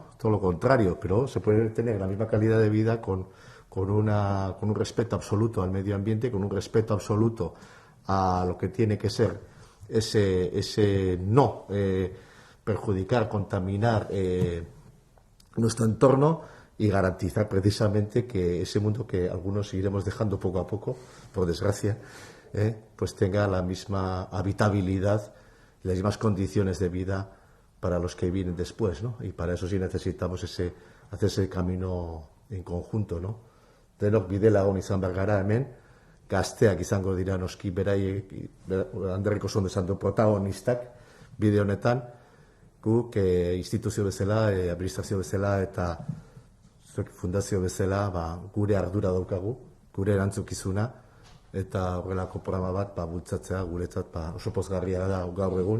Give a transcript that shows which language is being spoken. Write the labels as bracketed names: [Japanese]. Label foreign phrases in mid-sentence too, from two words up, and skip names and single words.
[Spanish] Todo lo contrario, pero se puede tener la misma calidad de vida con un respeto absoluto al medio ambiente, con un respeto absoluto a lo que tiene que ser ese no perjudicar, contaminar nuestro entorno y garantizar precisamente que ese mundo que algunos iremos dejando poco a poco, por desgracia, pues tenga la misma habitabilidad, las mismas condiciones de vida para los que vienen después, ¿no? Y para eso sí necesitamos hacer ese camino en conjunto, ¿no? [Basque] Denok bidelagun izan behar gara hemen, gazteak izango dira noski beraiek Anderrek oso ondo esan du protagonistak bide honetan, guk instituzio bezala, administrazio bezala eta fundazio bezala gure ardura daukagu, gure erantzukizuna, eta horrelako programa bat bultzatzea guretzat oso pozgarria da gaur egun.